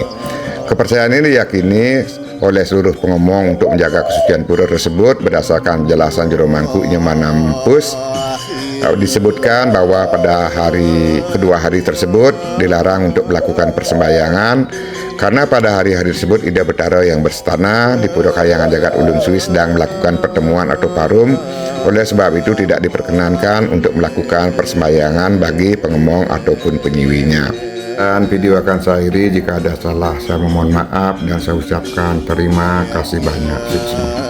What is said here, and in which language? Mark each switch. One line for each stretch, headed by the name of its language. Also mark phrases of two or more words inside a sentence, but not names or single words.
Indonesian: Kepercayaan ini diyakini oleh seluruh pengemong untuk menjaga kesucian pura tersebut. Berdasarkan penjelasan Jero Mangku Nyemana Mempus, disebutkan bahwa pada kedua hari tersebut dilarang untuk melakukan persembahyangan karena pada hari-hari tersebut Ida Betara yang berstana di Pura Kahyangan Jagat Ulun Suwi sedang melakukan pertemuan atau parum. Oleh sebab itu tidak diperkenankan untuk melakukan persembahyangan bagi pengemong ataupun penyiwinya. Dan video akan saya akhiri, jika ada salah saya memohon maaf dan saya ucapkan terima kasih banyak.